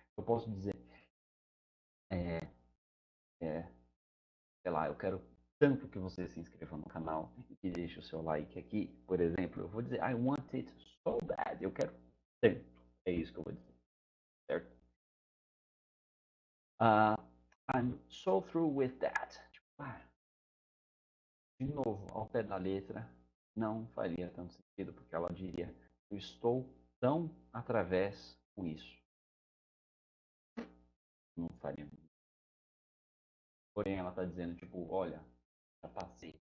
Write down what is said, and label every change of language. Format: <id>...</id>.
<pt>Eu posso dizer, é, é, sei lá, eu quero tanto que você se inscreva no canal e que deixe o seu like aqui, por exemplo, eu vou dizer,</pt> <en>I want it so bad,</en> <pt>eu quero tanto. É isso que eu vou dizer, certo?</pt> <en>Uh, I'm so through with that.</en> <pt>Tipo, de novo, ao pé da letra, não faria tanto sentido, porque ela diria, eu estou tão através com isso. Não faria. Porém, ela está dizendo, tipo, olha, já passei.</pt>